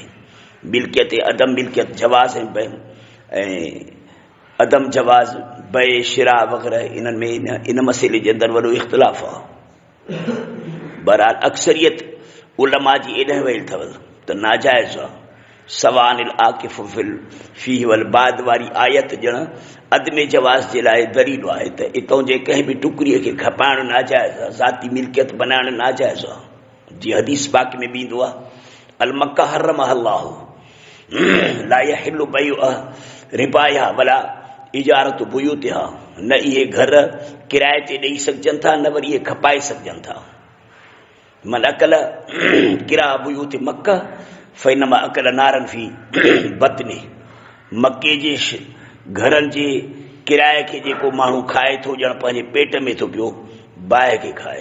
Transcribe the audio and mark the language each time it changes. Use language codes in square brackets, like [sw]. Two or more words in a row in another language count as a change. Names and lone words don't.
[sd] मिल्कियत अदम मिल्कियत जवाज़ ऐं अदम जवाज़, बे शिरा वग़ैरह इन्हनि में इन मसइले जे अंदरि वॾो इख़्तिलाफ़ आहे। बहरहाल अक्सरियत उलमा जी एॾे वयल अथव त नाजाइज़ आहे। [ar] سواء العاكف فيه والباد [sd] वारी आयत ॼण अदमे जवाज़ जे लाइ दलील आहे त इतां जे कंहिं बि टुकड़ीअ खे खपाइणु नाजाइज़ आहे, ज़ाती मिल्कियत बनाइणु नाजाइज़ आहे। जीअं हदीस पाक में बि ईंदो आहे, [ar] ال مكة حرمها الله لا يحل بيع رباعها ولا إجارة بيوتها, [sd] न इहे घर किराए ते ॾेई सघजनि था, न वरी इहे खपाए सघजनि था। [ar] من أكل كراء بيوت مكة فإنما أكل نارا في بطنه, [sd] मके जे घरनि जे किराए खे जेको माण्हू खाए थो ॼण पंहिंजे पेट में थो पियो, बाहि खे खाए।